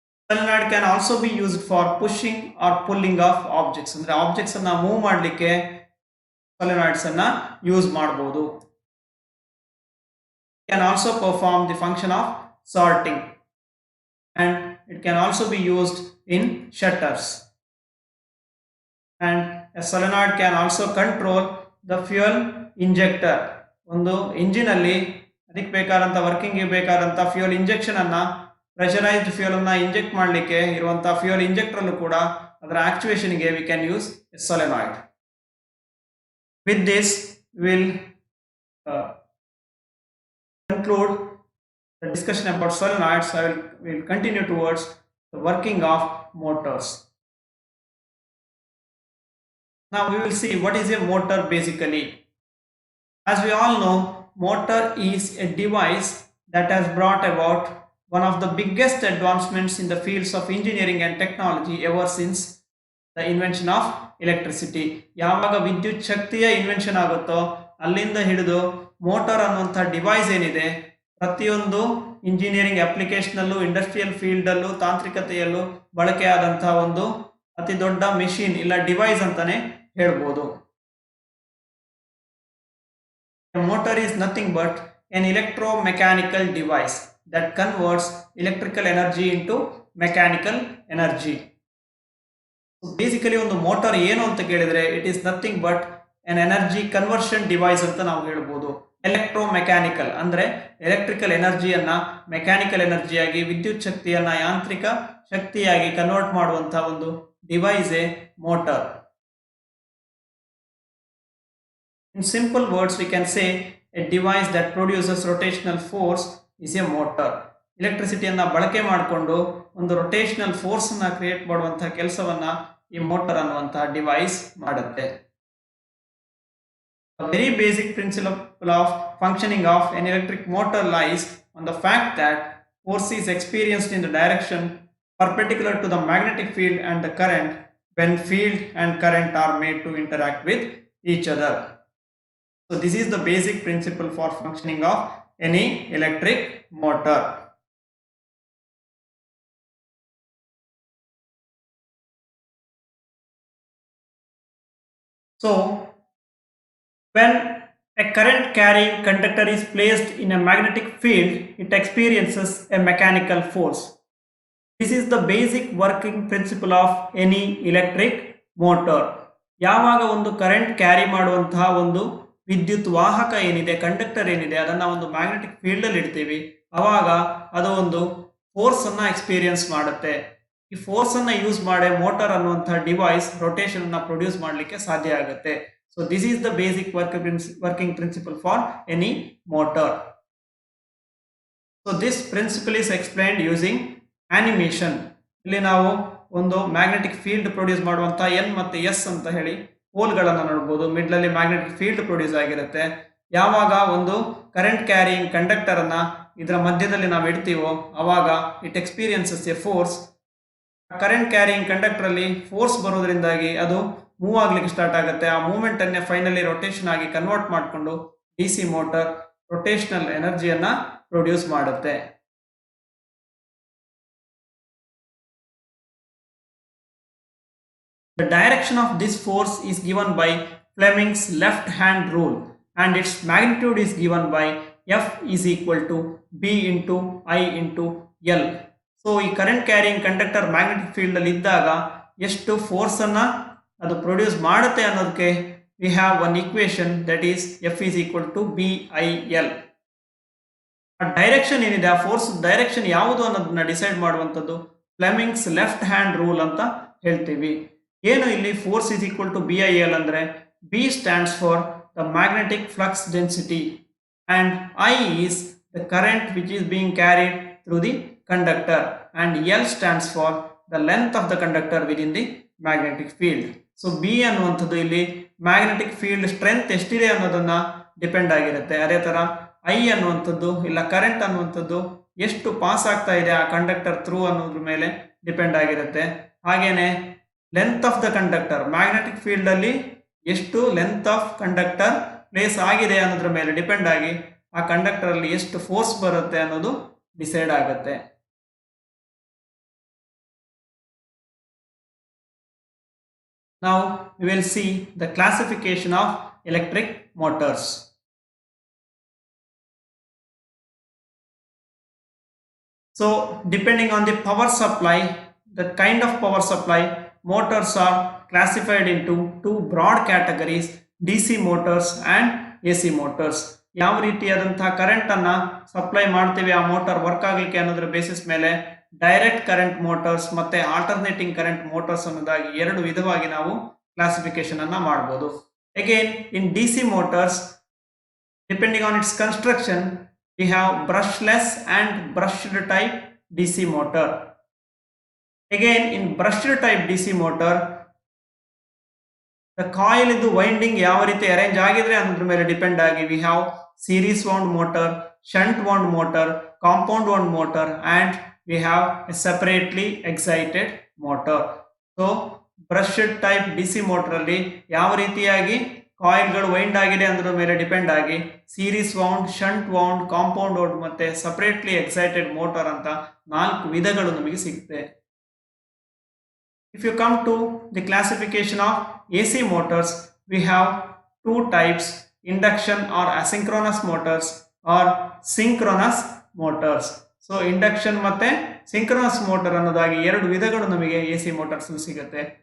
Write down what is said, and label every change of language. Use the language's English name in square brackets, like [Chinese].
[English] Solenoid can also be used for pushing or pulling of objects. [Kannada] ಅಂದ್ರೆ objects ಅನ್ನ move ಮಾಡಲಿಕ್ಕೆ solenoids ಅನ್ನ use ಮಾಡಬಹುದು. [English] Can also perform the function of sorting and it can also be used in shutters. And a solenoid can also control the fuel injector. [Kannada] ಒಂದು engine ಅಲ್ಲಿ ಅದಕ್ಕೆ ಬೇಕಾದಂತ working ಬೇಕಾದಂತ ಫ್ಯೂಯಲ್ ಇಂಜೆಕ್ಷನ್ ಅನ್ನ, pressurised fuel ಅನ್ನ inject ಮಾಡಲಿಕ್ಕೆ ಇರುವಂತಹ fuel injector ಅಲ್ಲೂ ಕೂಡ ಅದರ ಆಕ್ಚುಯೇಷನ್ ಗೆ [English] we can use a solenoid. With this we will conclude the discussion about solenoids. We will continue towards the working of motors. Now we will see what is a motor basically. As we all know, motor is a device that has brought about one of the biggest advancements in the fields of engineering and technology ever since the invention of electricity. [Kannada] ಯಾವಾಗ ವಿದ್ಯುತ್ ಶಕ್ತಿಯ invention ಆಗುತ್ತೋ ಅಲ್ಲಿಂದ ಹಿಡಿದು motor ಅನ್ನುವಂಥ device ಏನಿದೆ, ಪ್ರತಿಯೊಂದು engineering application ಅಲ್ಲೂ, ಇಂಡಸ್ಟ್ರಿಯಲ್ ಫೀಲ್ಡ್ ಅಲ್ಲೂ, ತಾಂತ್ರಿಕತೆಯಲ್ಲೂ ಬಳಕೆಯಾದಂತಹ ಒಂದು ಅತಿ ದೊಡ್ಡ ಮೆಷಿನ್ ಇಲ್ಲ ಡಿವೈಸ್ ಅಂತಾನೆ ಹೇಳ್ಬೋದು. [English] A motor is nothing but an electromechanical device that converts electrical energy into mechanical energy. So basically [Kannada] ಒಂದು ಮೋಟಾರ್ ಏನು ಅಂತ ಕೇಳಿದ್ರೆ [English] it is nothing but an energy conversion device [Kannada] ಅಂತ ನಾವು ಹೇಳ್ಬೋದು. ಎಲೆಕ್ಟ್ರೋಮೆಕ್ಯಾನಿಕಲ್ ಅಂದ್ರೆ ಎಲೆಕ್ಟ್ರಿಕಲ್ ಎನರ್ಜಿಯನ್ನ ಮೆಕ್ಯಾನಿಕಲ್ ಎನರ್ಜಿಯಾಗಿ, ವಿದ್ಯುತ್ ಶಕ್ತಿಯನ್ನ ಯಾಂತ್ರಿಕ ಶಕ್ತಿಯಾಗಿ ಕನ್ವರ್ಟ್ ಮಾಡುವಂತಹ ಒಂದು device motor. [English] In simple words, we can say a device that produces rotational force is a motor. [Kannada] ಎಲೆಕ್ಟ್ರಿಸಿಟಿಯನ್ನ ಬಳಕೆ ಮಾಡಿಕೊಂಡು ಒಂದು ರೊಟೇಷನಲ್ ಫೋರ್ಸ್ ಅನ್ನ ಕ್ರಿಯೇಟ್ ಮಾಡುವಂತಹ ಕೆಲಸವನ್ನ ಈ ಮೋಟಾರ್ ಅನ್ನುವಂತಹ ಡಿವೈಸ್ ಮಾಡುತ್ತೆ. [English] A very basic principle of functioning of an electric motor lies on the fact that force is experienced in the direction perpendicular to the magnetic field and the current when field and current are made to interact with each other. So this is the basic principle for functioning of any electric motor. So when a current carrying conductor is placed in a magnetic field, it experiences a mechanical force. This is the basic working principle of any electric motor. [Kannada] ಯಾವಾಗ ಒಂದು current carry ಮಾಡುವಂತಹ ಒಂದು ವಿದ್ಯುತ್ ವಾಹಕ ಏನಿದೆ, conductor ಏನಿದೆ, ಅದನ್ನ ಒಂದು ಮ್ಯಾಗ್ನೆಟಿಕ್ ಫೀಲ್ಡ್ ಅಲ್ಲಿ ಇಡ್ತೀವಿ, ಅವಾಗ ಅದು ಒಂದು ಫೋರ್ಸ್ ಅನ್ನ ಎಕ್ಸ್ಪೀರಿಯನ್ಸ್ ಮಾಡುತ್ತೆ. ಈ ಫೋರ್ಸ್ ಅನ್ನ ಯೂಸ್ ಮಾಡಿ ಮೋಟಾರ್ ಅನ್ನುವಂತಹ ಡಿವೈಸ್ ರೊಟೇಷನ್ ಅನ್ನ ಪ್ರೊಡ್ಯೂಸ್ ಮಾಡಲಿಕ್ಕೆ ಸಾಧ್ಯ ಆಗುತ್ತೆ. [English] So this is the basic working principle for any motor. So this principle is explained using animation. [Kannada] ಇಲ್ಲಿ ನಾವು ಒಂದು ಮ್ಯಾಗ್ನೆಟಿಕ್ ಫೀಲ್ಡ್ ಪ್ರೊಡ್ಯೂಸ್ ಮಾಡುವಂತ ಎನ್ ಮತ್ತೆ ಎಸ್ ಅಂತ ಹೇಳಿ ಪೋಲ್ಗಳನ್ನು ನೋಡಬಹುದು. ಮಿಡ್ಲ್ ಅಲ್ಲಿ ಮ್ಯಾಗ್ನೆಟಿಕ್ ಫೀಲ್ಡ್ ಪ್ರೊಡ್ಯೂಸ್ ಆಗಿರುತ್ತೆ. ಯಾವಾಗ ಒಂದು ಕರೆಂಟ್ ಕ್ಯಾರಿಯಿಂಗ್ ಕಂಡಕ್ಟರ್ ಅನ್ನ ಇದರ ಮಧ್ಯದಲ್ಲಿ ನಾವು ಇಡ್ತೀವೋ ಅವಾಗ [English] It experiences a force. [Kannada] Current carrying conductor ಅಲ್ಲಿ ಫೋರ್ಸ್ ಬರೋದ್ರಿಂದಾಗಿ ಅದು ಮೂವ್ ಆಗ್ಲಿಕ್ಕೆ ಸ್ಟಾರ್ಟ್ ಆಗುತ್ತೆ. ಆ ಮೂವ್ಮೆಂಟ್ ಅನ್ನೇ ಫೈನಲಿ ರೊಟೇಷನ್ ಆಗಿ ಕನ್ವರ್ಟ್ ಮಾಡಿಕೊಂಡು ಡಿಸಿ ಮೋಟರ್ ರೊಟೇಷನಲ್ ಎನರ್ಜಿಯನ್ನ ಪ್ರೊಡ್ಯೂಸ್ ಮಾಡುತ್ತೆ. [English] The direction of this force is given by Fleming's left hand rule and its magnitude is given by F is equal to B into I into L. [Kannada] So ಈ current carrying conductor magnetic field ಅಲ್ಲಿ ಇದ್ದಾಗ ಎಷ್ಟು force ಅನ್ನ ಅದು produce ಮಾಡುತ್ತೆ ಅನ್ನೋದಕ್ಕೆ [English] we have one equation that is F is equal to BIL. [Kannada] ಆ direction ಏನಿದೆ, ಆ ಫೋರ್ಸ್ ಡೈರೆಕ್ಷನ್ ಯಾವುದು ಅನ್ನೋದನ್ನ ಡಿಸೈಡ್ ಮಾಡುವಂಥದ್ದು ಫ್ಲೆಮಿಂಗ್ಸ್ ಲೆಫ್ಟ್ ಹ್ಯಾಂಡ್ ರೂಲ್ ಅಂತ ಹೇಳ್ತೀವಿ. ಏನು ಇಲ್ಲಿ [English] force is equal to BIL [Kannada] ಅಂದ್ರೆ [English] B stands for the magnetic flux density, and I is the current which is being carried through the conductor, and L stands for the length of the conductor within the magnetic field. [Kannada] So B ಅನ್ನುವಂಥದ್ದು ಇಲ್ಲಿ magnetic field strength ಎಷ್ಟಿದೆ ಅನ್ನೋದನ್ನ depend ಆಗಿರುತ್ತೆ. ಅದೇ ತರ I ಅನ್ನುವಂಥದ್ದು ಇಲ್ಲ current ಅನ್ನುವಂಥದ್ದು ಎಷ್ಟು ಪಾಸ್ ಆಗ್ತಾ ಇದೆ ಆ ಕಂಡಕ್ಟರ್ ಥ್ರೂ ಅನ್ನೋದ್ರ ಮೇಲೆ ಡಿಪೆಂಡ್ ಆಗಿರುತ್ತೆ. ಹಾಗೇನೆ length of the conductor, magnetic field ಅಲ್ಲಿ ಎಷ್ಟು ಲೆಂತ್ ಆಫ್ ಕಂಡಕ್ಟರ್ ಪ್ಲೇಸ್ ಆಗಿದೆ ಅನ್ನೋದ್ರ ಮೇಲೆ ಡಿಪೆಂಡ್ ಆಗಿ ಆ ಕಂಡಕ್ಟರ್ ಅಲ್ಲಿ ಎಷ್ಟು ಫೋರ್ಸ್ ಬರುತ್ತೆ ಅನ್ನೋದು ಡಿಸೈಡ್ ಆಗುತ್ತೆ. [English] Now we will see the classification of electric motors. So depending on the power supply, the kind of power supply, motors are classified into two broad categories, DC motors and AC motors. [Kannada] ಯಾವ ರೀತಿಯಾದಂತಹ current ಅನ್ನ supply ಮಾಡ್ತೀವಿ ಆ motor work ಆಗಲಿಕ್ಕೆ ಅನ್ನೋದ್ರ basis ಮೇಲೆ direct current motors ಮತ್ತೆ alternating current motors ಅನ್ನೋದಾಗಿ ಎರಡು ವಿಧವಾಗಿ ನಾವು ಕ್ಲಾಸಿಫಿಕೇಶನ್ ಅನ್ನ ಮಾಡಬಹುದು. [English] Again in DC motors, depending on its construction, we have brushless and brushed type DC motor. Again in brushed type DC motor, the coil in the winding [Kannada] ಯಾವ ರೀತಿ arrange ಆಗಿದ್ರೆ ಅನ್ನೋದ್ರ ಮೇಲೆ ಡಿಪೆಂಡ್ ಆಗಿ [English] we have series wound motor, shunt wound motor, compound wound motor and we have a separately excited motor. [Kannada] So brushed type DC motor ಅಲ್ಲಿ ಯಾವ ರೀತಿಯಾಗಿ ಕಾಯಿಲ್ಗಳು wind ಆಗಿದೆ ಅನ್ನೋದ್ರ ಮೇಲೆ ಡಿಪೆಂಡ್ ಆಗಿ series wound, shunt wound, compound wound ಮತ್ತೆ separately excited motor ಅಂತ 4 ವಿಧಗಳು ನಮಗೆ ಸಿಗುತ್ತೆ. [English] If you come to the classification of AC motors, we have two types, induction or asynchronous motors or synchronous motors. [Kannada] So induction ಮತ್ತೆ synchronous motor ಅನ್ನೋದಾಗಿ ಎರಡು ವಿಧಗಳು ನಮಗೆ AC motors ಸಿಗುತ್ತೆ.